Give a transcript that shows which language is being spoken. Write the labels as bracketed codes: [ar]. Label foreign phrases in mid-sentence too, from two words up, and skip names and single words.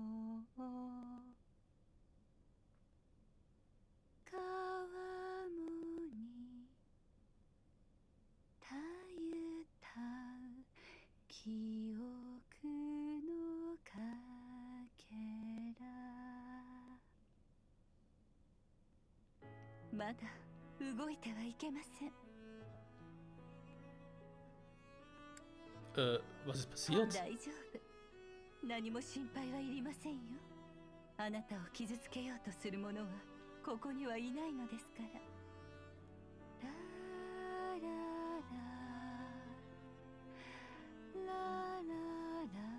[ja] 川面にたゆたう記憶のかけら。まだ動いてはいけません。 [de] Was ist passiert? [ja] 大丈夫。何も心配はいりませんよ。あなたを傷つけようとする者はここにはいないのですから。ララララララ